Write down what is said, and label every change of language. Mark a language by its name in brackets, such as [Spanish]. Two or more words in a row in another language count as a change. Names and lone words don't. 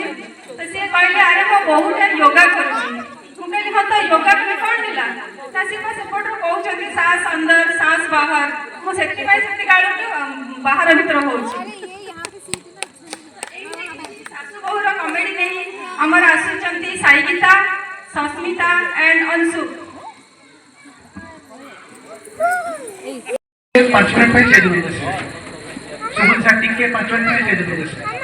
[Odia] ତ ସିଏ କହିଲେ ଆରେ ମୋ ବୋହୁଟା ୟୋଗା କରୁଛି। ମୁଁ କହିଲି ହଁ ତ ୟୋଗା କଲେ କଣ ହେଲା? ତା ସିଏ ସେପଟରୁ କହୁଛନ୍ତି [Hindi] सास अंदर सास बाहर। [Odia] ମୁଁ ସେଥିପାଇଁ ସେମିତି ଗାଳୁଛି ବାହାର ଭିତର ହଉଛି। ଶାଶୁ ବୋହୁର କମେଡି ନେଇ ଆମର ଆସୁଛନ୍ତି ସାଇଗୀତା, ସସ୍ମିତା एंड अंशु। [Hindi] 5 मिनट में दे दूंगा सर। सुमन सेटिंग के 5 मिनट में दे दूंगा सर।